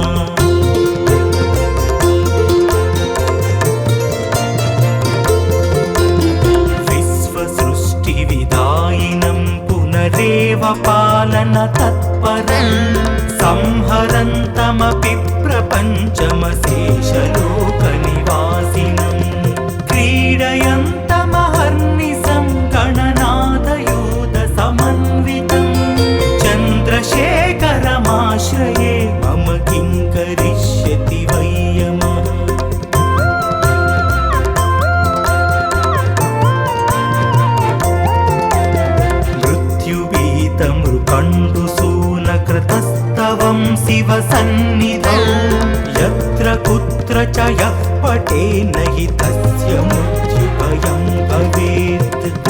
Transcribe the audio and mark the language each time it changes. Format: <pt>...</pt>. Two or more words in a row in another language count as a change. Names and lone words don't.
<sa>పాలన తత్పరం, సంహరంతమపి ప్రపంచమశేషలోక నివాసినం, క్రీడయంతమహర్నిశం గణనాదయూత సమన్వితం. చంద్రశేఖరమాశ్రయే మమ కిం కరిష్యతి వయ్యమః. मृत्युभीतमृकण्डुसूनकृतस्तवं शिवसन्निधौ, यत्र कुत्र च यः पठेन्न हि तस्य मृत्युभयं भवेत्.</sa>